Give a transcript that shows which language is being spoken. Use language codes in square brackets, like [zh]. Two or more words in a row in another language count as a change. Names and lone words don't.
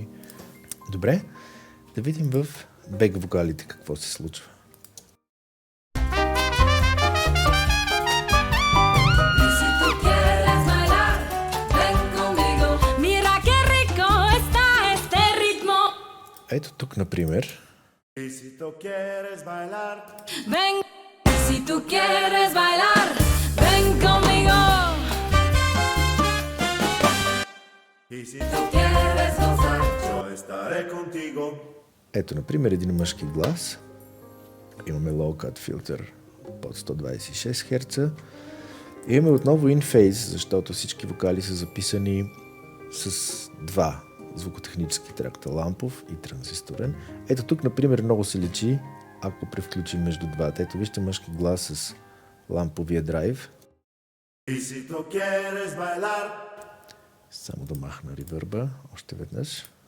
[bg] Добре, да видим в бек вокалите какво се случва. Ето тук, например. [es] Ven, si tú quieres bailar, ven conmigo. Y si tú quieres gozar, yo estaré contigo. [bg] Ето, например, един мъжки глас. Имаме [en] low cut [bg] филтър под 126 Hz. Имаме отново [en] in phase, [bg] защото всички вокали са записани с два звукотехнически тракта, лампов и транзисторен. Ето тук, например, много се личи, ако превключим между двата. Ето вижте мъжки глас с ламповия драйв. Само да махна ревърба още веднъж.